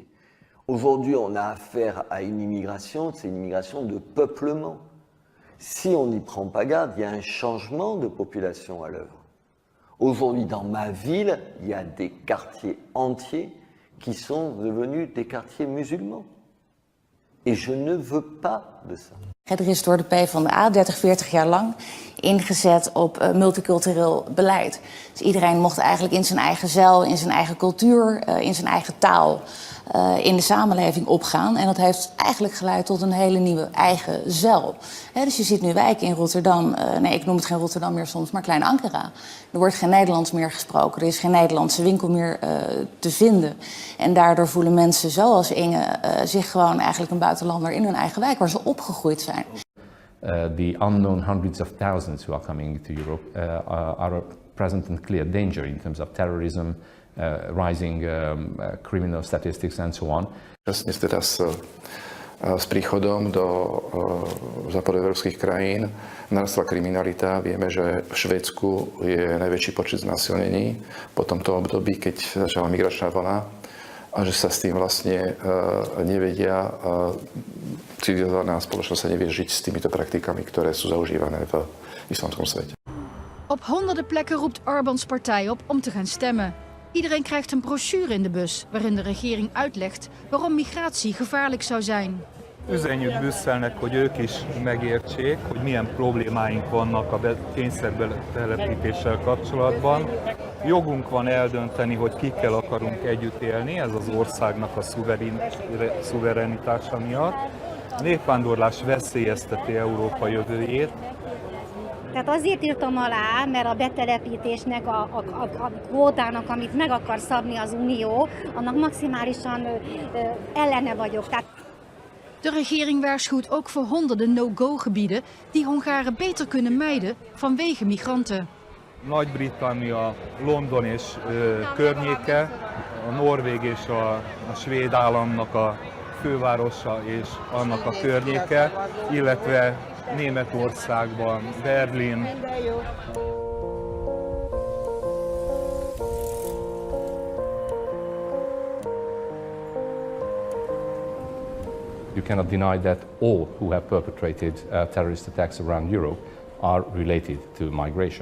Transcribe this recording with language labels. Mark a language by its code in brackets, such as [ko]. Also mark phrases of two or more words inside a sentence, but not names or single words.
[fr] Aujourd'hui, on a affaire à une immigration, c'est une immigration de peuplement. Si on n'y prend pas garde, il y a un changement de population à l'œuvre. Aujourd'hui, dans ma ville, il y a des quartiers entiers qui sont devenus des quartiers musulmans. Et je ne veux pas de ça. [nl] Er is door de PvdA 30, 40 jaar lang ingezet op multicultureel beleid. Dus iedereen mocht eigenlijk in zijn eigen zeil, in zijn eigen cultuur, in zijn eigen taal in de samenleving opgaan. En dat heeft eigenlijk geleid tot een hele nieuwe eigen zeil. Dus je ziet nu wijken in Rotterdam, nee, ik noem het geen Rotterdam meer soms, maar Klein Ankara. Er wordt geen Nederlands meer gesproken, er is geen Nederlandse winkel meer te vinden. En daardoor voelen mensen zoals Inge zich gewoon eigenlijk een buitenlander in hun eigen wijk, waar ze opgegroeid zijn. [en] The unknown hundreds of thousands who are coming to Europe are a present and clear danger in terms of terrorism, rising criminal statistics and so on. [sk] Teraz s príchodom do západoeurópskych krajín narastla kriminalita. Vieme, že v Švédsku je najväčší počet znásilnení po tomto období, keď začala migračná vlna, a že sa s tým vlastne nevedia, civilizovaná spoločnosť sa nevie žiť s týmito praktikami, ktoré sú zaužívané v islamskom svete. [nl] Op honderden plekken roept Orbáns partij op om te gaan stemmen. Iedereen krijgt een brochure in de bus waarin de regering uitlegt waarom migratie gevaarlijk zou zijn. [hu] Üzenjük Brüsszelnek, hogy ők is megértsék, hogy milyen problémáink vannak a kényszerbetelepítéssel kapcsolatban. Jogunk van eldönteni, hogy kikkel akarunk együtt élni, ez az országnak a szuverenitása miatt. A népvándorlás veszélyezteti Európa jövőjét. Tehát azért írtam alá, mert a betelepítésnek, a kvótának, amit meg akar szabni az Unió, annak maximálisan ellene vagyok. [nl] De regering waarschuwt ook voor honderden no-go-gebieden die Hongaren beter kunnen mijden vanwege migranten. [hu] Nagy-Britannia, London és környéke, a Norvég és a svéd államnak a fővárosa és annak a környéke, illetve Németországban, Berlin. [en] You cannot deny that all who have perpetrated terrorist attacks around Europe are related to migration.